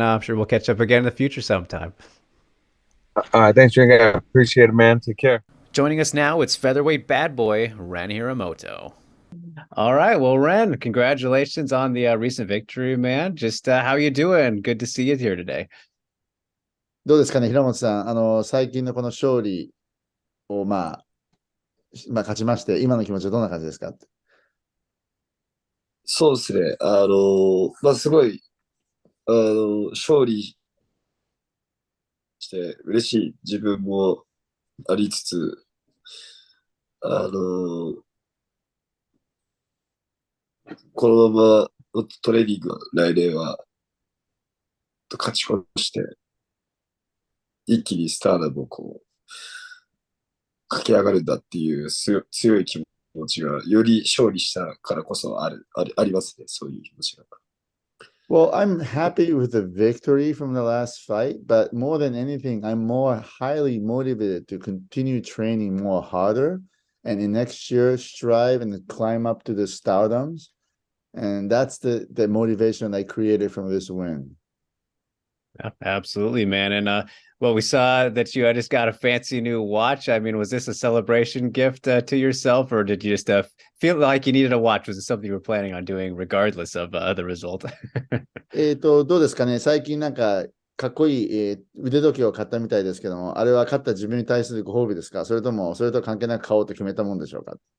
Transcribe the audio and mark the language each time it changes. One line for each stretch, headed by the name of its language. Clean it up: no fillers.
English: I'm sure we'll catch up again in the future sometime. All right. Thanks, Rick. I appreciate it, man. Take care. Joining us now, it's featherweight bad boy Ren Hiramoto. All right, well, Ren, congratulations on the recent victory, man. Just how you doing? Good to see you here today.
Japanese: どうですかね、平本さん、最近のこの勝利を、勝ちまして、今の気持ちはどんな感じですか？そうですね。すごい、勝利して嬉しい自分もありつつ、あの、このままのトレーニングは来年は勝ち越して、一気にスターダムを駆け上がるんだっていう強い気持ちが、より勝利したからこそありますね。そういう気持ちが。
English: Well, I'm happy with the victory from the last fight, but more than anything, I'm more highly motivated to continue training more harder and in next year strive and climb up to the stardoms. And that's the motivation I created from this win. Yeah, absolutely, man. And well, we saw that you just got a fancy new watch. I mean, was this a celebration gift to yourself, or did you just feel like you needed a watch? Was it something you were planning on doing regardless of the result?
Japanese: どうですかね、最近なんか、かっこいい、腕時計を買ったみたいですけども、あれは勝った自分に対するご褒美ですか？それとも、それと関係なく買おうと決めたもんでしょうか？